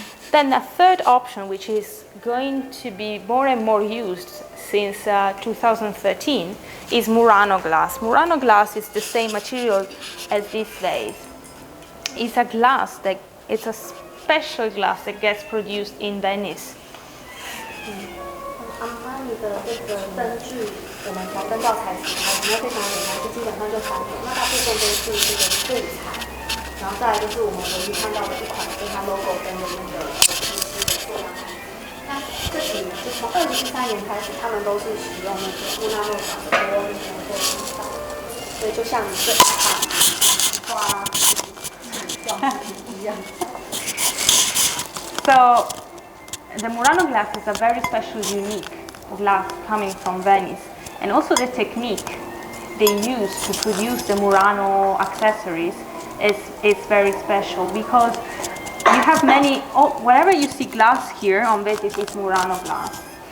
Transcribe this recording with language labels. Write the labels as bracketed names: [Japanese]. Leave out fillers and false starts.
[English] Then the third option, which is going to be more and more used since 2013, is Murano glass. Murano glass is the same material as this vase. It's a glass it's a special glass that gets produced in Venice. [Chinese] Armani 的这个灯具，我们调灯罩材质，它非常简单，就基本上就3种，那大部分都是这个布材。然后再来就是我们唯一看到的一款，就是它 logo 跟的那个塑料材质。那这几年就从2013年开始，他们都是使用那个乌拉诺港的玻璃能够制造，所以就像你这一款花一样。 [English] So the Murano glass is a very special, unique glass coming from Venice, and also the technique they use to produce the Murano accessories is very special, because you have many, whenever you see glass here on this, it is Murano glass.